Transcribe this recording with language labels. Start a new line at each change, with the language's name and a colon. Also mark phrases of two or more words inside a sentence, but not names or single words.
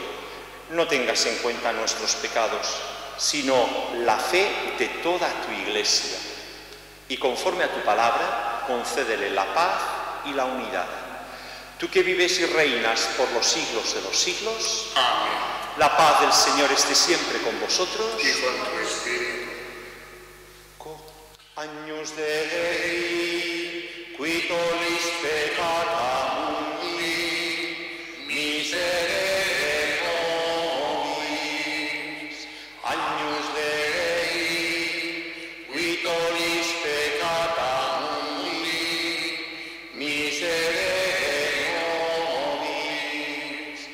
Spanish: No tengas en cuenta nuestros pecados, sino la fe de toda tu Iglesia. Y conforme a tu palabra, concédele la paz y la unidad. Tú que vives y reinas por los siglos de los siglos, Amén. La paz del Señor esté siempre con vosotros. Y con tu espíritu.
Latin: Agnus Dei, qui tollis peccata mundi, miserere nobis. Agnus Dei, qui tollis peccata mundi, miserere nobis.